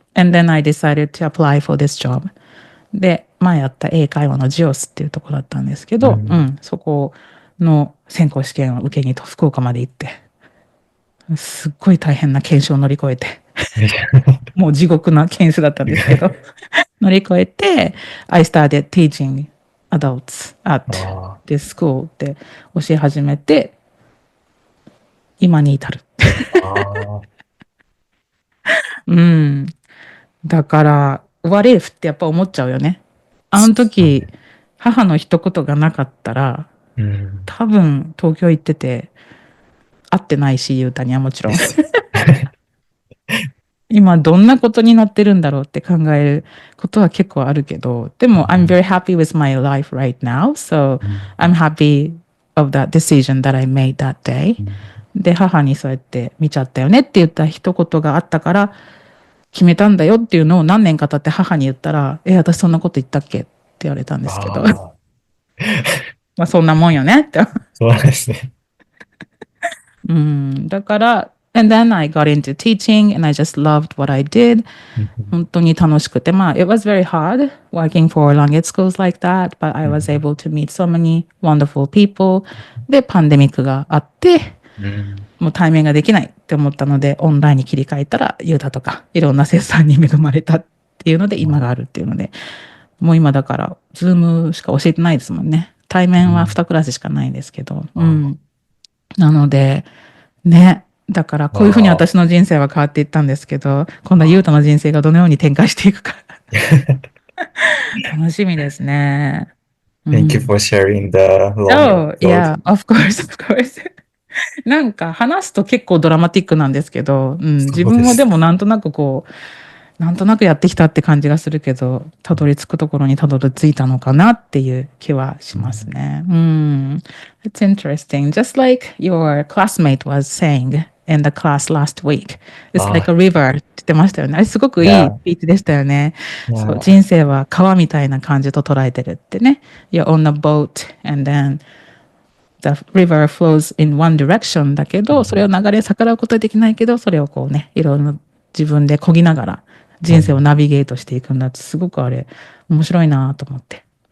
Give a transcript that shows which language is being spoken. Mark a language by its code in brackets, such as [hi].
[en] And then I decided to apply for this job. [ja] で、前やった英会話のジオスっていうところだったんですけど、うん。そこの選考試験を受けに福岡まで行って、すっごい大変な研修を乗り越えて、もう地獄な研修だったんですけど、乗り越えて、 [en] I started teaching adults at あ [ja] this school って教え始めて、今に至る。あ、あうん。だから、 [en] what if [ja] ってやっぱ思っちゃうよね。あの時、母の一言がなかったら、うん。多分東京行ってて、会ってないし、ゆうたにはもちろん。です。今どんなことになってるんだろうって考えることは結構あるけど、でも [en] I'm very happy with my life right now, so うん I'm happy of that decision that I made that day. うん。 [ja] で、母にそうやって見ちゃったよねって言った一言があったから決めたんだよっていうのを何年か経って母に言ったら、私そんなこと言ったっけって言われたんですけど、ああ、まあそんなもんよねって。そうですね。 [en] だから、and then I got into teaching and I just loved what I did. うん [ja] 本当に楽しくて、まあ、 [en] it was very hard working for language schools like that, but I うん was able to meet so many wonderful people. [ja] で、パンデミックがあって、うん。もう対面ができないって思ったので、オンラインに切り替えたら、ユータとか、いろんな生徒さんに恵まれたっていうので、今があるっていうので、もう今だから、ズームしか教えてないですもんね。対面は2クラスしかないんですけど、なので、ね。だから、こういうふうにああ。私の人生は変わっていったんですけど、今度はユータの人生がどのように展開していくか楽しみですね。 [en] Thank you for sharing the long Oh, episode. yeah, of course, of course. [ja] なんか話すと結構ドラマティックなんですけど、自分はでそうです。もなんとなくこう、なんとなくやってきたって感じがするけど、たどり着くところにたどり着いたのかなっていう気はしますね。 [en] It's interesting. Just like your classmate was saying in the class last week. It's あ like あ、 a river [ja] って言ってましたよね。あれすごくいいスいや、ピーチでしたよね。そう、いや、人生は川みたいな感じと捉えてるってね。 [en] You're on a boat and then the river flows in one direction [ja] だけど、それを流れ逆らうことはできないけど、それをこうね、いろんな自分で漕ぎながら人生をナビゲートしていくんだって、すごくあれ、面白いなと思って。